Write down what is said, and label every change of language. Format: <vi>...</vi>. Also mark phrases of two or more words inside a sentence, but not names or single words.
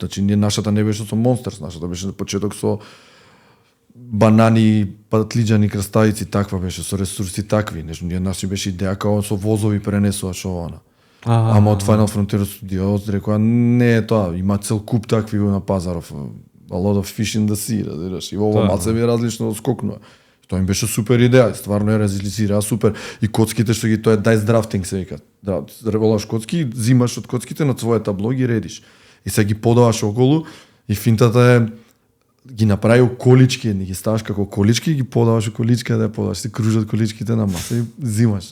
<mk>Значи ние нашата не беше со Monsters, нашата беше на почеток со банани, патлиџани, краставици, таква беше со ресурси такви. Нешто ние наши беше идеја како со возови пренесуваш она. Ама од Final Frontier Studios рекоа не е тоа, има цел куп такви на пазаров.</mk> <en>A lot of fish in the sea,</en> <mk>разбираш. И ово малце ми е различно скокнува. Тоа им беше супер идеја, стварно ја реализираа супер. И коцките што ги тоа е</mk> <en>dice drafting</en> <mk>се вика. Да, револаш коцки, зимаш од коцките на своје табло ги редиш. И се ги подаваш околу и финтата е ги направи колички, не ги ставаш како колички, ги подаваш у количка да ја подаваш, се кружат количките на маса и зимаш.</mk>